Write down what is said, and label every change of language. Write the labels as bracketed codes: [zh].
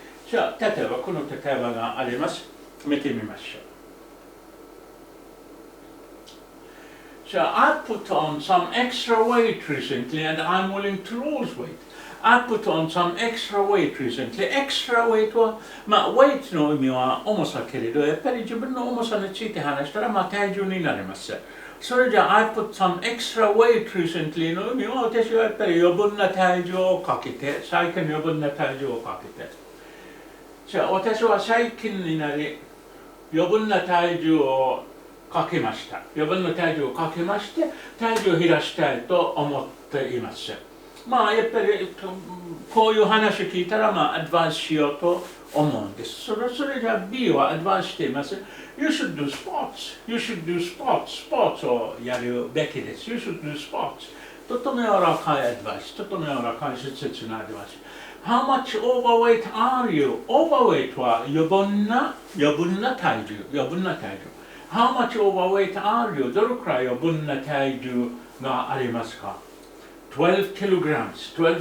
[ja] じゃあ、例えばこの例えばがあります。見てみましょう。 [en] So I put on some extra weight recently and I'm willing to lose weight. I put on some extra weight recently. [ja] Extra weight は、まあ、weight の意味は重さけれど、やっぱり自分の重さについて話したら、まあ、体重になります。それじゃあ、 [en] I put some extra weight recently [ja] の意味は、私はやっぱり余分な体重をかけて、最近余分な体重をかけて。じゃあ、私は最近になり、余分な体重をかけました。余分な体重をかけまして、体重を減らしたいと思っています。まあ、やっぱりこういう話を聞いたら、まあ、アドバイスしようと思うんです。それじゃあ B はアドバイスしています。 [en] You should do sports. You should do sports. [ja] スポーツをやるべきです。 [en] You should do sports. [ja] とても柔らかいアドバイス。とても柔らかい切なアドバイス。 [en] How much overweight are you? [ja] Overweight は余分な体重。 [en] How much overweight are you? [ja] どれくらい余分な体重がありますか？12 kilograms。